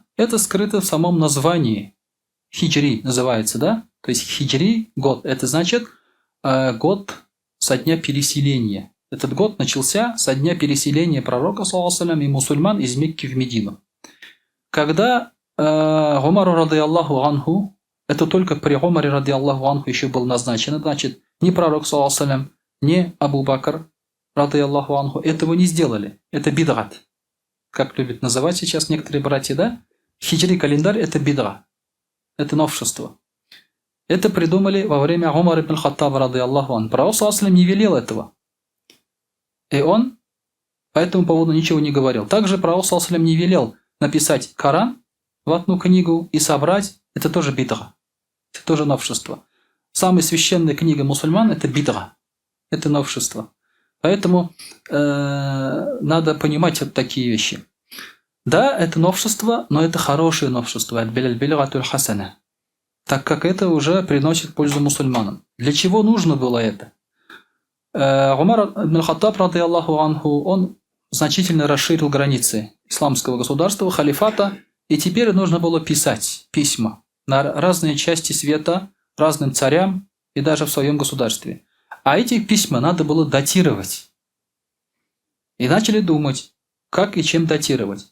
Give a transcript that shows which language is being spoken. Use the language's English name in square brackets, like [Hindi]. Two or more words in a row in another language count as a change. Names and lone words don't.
[Russian] Это скрыто в самом названии. Хиджри называется, да? То есть хиджри, год, это значит год со дня переселения. Этот год начался со дня переселения пророка, [Arabic] صلى الله عليه [Russian] и мусульман из Мекки в Медину. Когда Умару [Arabic] رضي الله عنه, [Russian] это только при Умаре [Arabic] رضي الله عنه [Russian] еще был назначен, значит, ни пророк, [Arabic] صلى الله عليه, [Russian] ни Абу Бакр [Arabic] رضي الله عنه [Russian] этого не сделали. Это бидгат. Как любят называть сейчас некоторые братья, да? Хиджри календарь – это бидга. Это новшество. Это придумали во время Умара ибн Хаттаба [Arabic] رضي الله عنه. [Russian] Пророк, [Arabic] صلى الله عليه, [Russian] не велел этого. И он по этому поводу ничего не говорил. Также пророк, [Arabic] صلى الله عليه, [Russian] не велел написать Коран в одну книгу и собрать. Это тоже бидга. Это тоже новшество. Самая священная книга мусульман – это бидга. Это новшество. Поэтому надо понимать вот такие вещи. Да, это новшество, но это хорошее новшество. Так как это уже приносит пользу мусульманам. Для чего нужно было это? Умар ибн Хаттаб, [Arabic] رضي الله عنه, [Russian] он значительно расширил границы исламского государства, халифата, и теперь нужно было писать письма на разные части света, разным царям и даже в своем государстве. А эти письма надо было датировать. И начали думать, как и чем датировать.